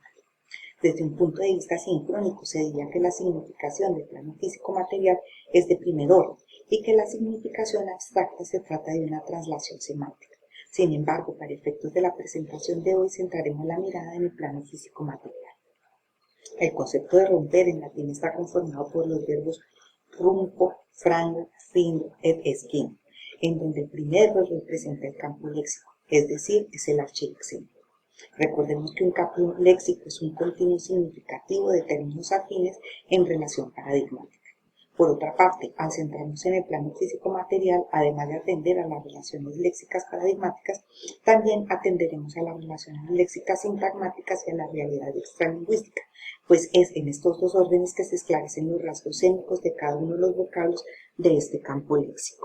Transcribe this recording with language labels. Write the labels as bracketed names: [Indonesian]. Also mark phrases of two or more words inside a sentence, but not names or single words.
[Spanish] Desde un punto de vista sincrónico, se diría que la significación del plano físico-material es de primer orden y que la significación abstracta se trata de una traslación semántica. Sin embargo, para efectos de la presentación de hoy, centraremos la mirada en el plano físico-material. El concepto de romper en latín está conformado por los verbos [Latin] rumpo, frango, findo et esquino, [Spanish] en donde el primer verbo representa el campo léxico, es decir, es el archiléxico. Recordemos que un campo léxico es un continuo significativo de términos afines en relación paradigmática. Por otra parte, al centrarnos en el plano físico-material, además de atender a las relaciones léxicas paradigmáticas, también atenderemos a las relaciones léxicas sintagmáticas y a la realidad extralingüística, pues es en estos dos órdenes que se esclarecen los rasgos sémicos de cada uno de los vocablos de este campo léxico.